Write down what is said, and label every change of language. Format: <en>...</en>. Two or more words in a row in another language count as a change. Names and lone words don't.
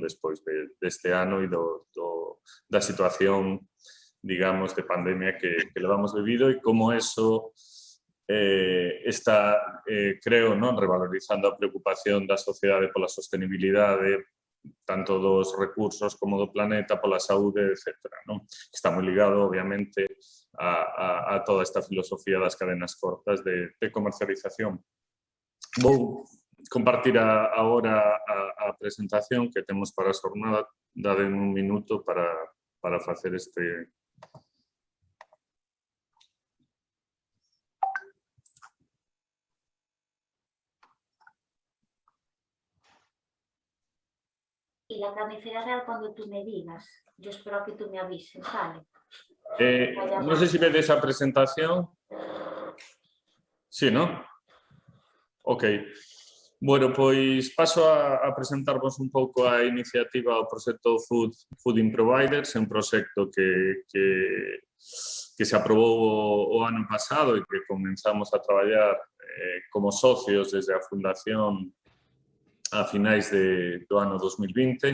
<gl>Despois deste ano e da situación, digamos, de pandemia que levamos vivido e como eso está, creo, non, revalorizando a preocupación da sociedade pola sostenibilidade, tanto dos recursos como do planeta, pola saúde, etc. Non? Está moi ligado, obviamente, a toda esta filosofía das cadenas cortas de comercialización. Vou compartir agora a presentación que temos para a xornada. Dade un minuto para facer este...</gl> <es>Y la carnicería real cuando tú me digas. Yo espero que tú me avises, ¿vale?</es> <gl>No sé si vedes esa presentación.</gl> <es>Sí, ¿no? Ok.</es> <gl>Bueno, pois paso a presentarvos un pouco a iniciativa o proxecto Fooding Providers, un proxecto que se aprobou o ano pasado e que comenzamos a traballar como socios desde a fundación a finais do ano 2020.</gl>